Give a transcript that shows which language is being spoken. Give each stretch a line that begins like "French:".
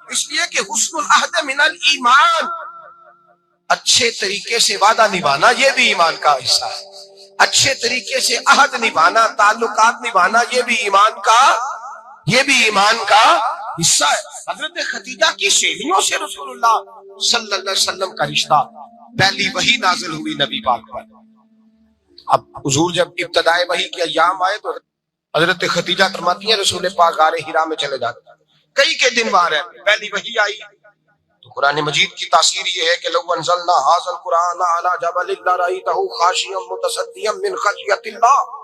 Urdu: اس لیے کہ
Arabic: حسن العہد من الایمان،
Urdu: اچھے طریقے سے وعدہ نبھانا یہ بھی ایمان کا حصہ ہے. اچھے طریقے سے عہد نبھانا، تعلقات نبھانا یہ بھی ایمان کا حصہ ہے. حضرت خدیجہ کی سہیلیوں سے رسول اللہ صلی اللہ علیہ وسلم کا رشتہ. پہلی وحی نازل ہوئی نبی پاک پر. اب حضور جب ابتدائے وحی کے ایام آئے تو حضرت خدیجہ فرماتی ہیں رسول پاک غار حرا میں چلے جاتے، کئی کے دن وہاں رہتے. پہلی وحی آئی تو قرآن مجید کی تاثیر یہ ہے کہ
Arabic: لو انزلنا ھذا القرآن علی جبل لرأیتہ خاشعا متصدعا من خشیۃ اللہ.